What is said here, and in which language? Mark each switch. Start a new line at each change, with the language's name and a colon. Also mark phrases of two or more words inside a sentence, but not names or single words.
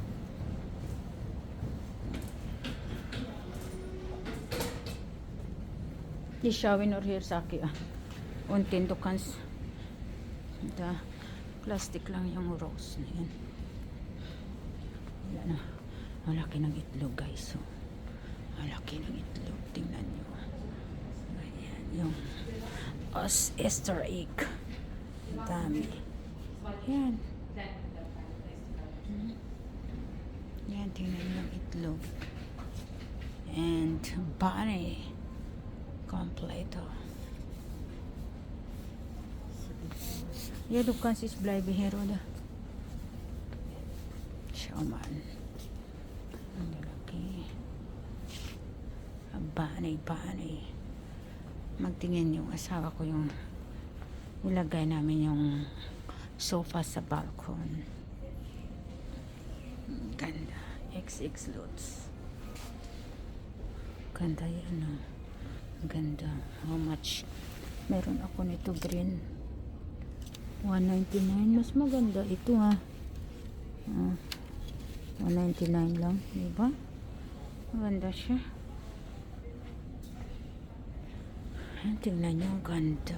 German: Die schauen nur hier Saki. Und den du kannst da
Filipino: plastic lang yung rose na yan. Wala na. Malaki ng itlog, guys. So, malaki ng itlog. Tingnan nyo. Ayan. Yung Easter egg. Dami. Yan. Yan, tingnan nyo yung itlog.
English: And bunny. Kompleto.
German: Ja, du kannst jetzt bleiben hier, oder? Schau mal.
Filipino: Ang lalaki. Bunny. Magtingin yung asawa ko yung ilagay namin yung sofa sa balcony. Ganda. XX Lots. Ganda yan, no? Ganda.
English: How much?
Filipino: Meron ako nito green. 199. Mas maganda ito, ha. 199 lang. Diba? Maganda siya. Tingnan nyo. Ganda.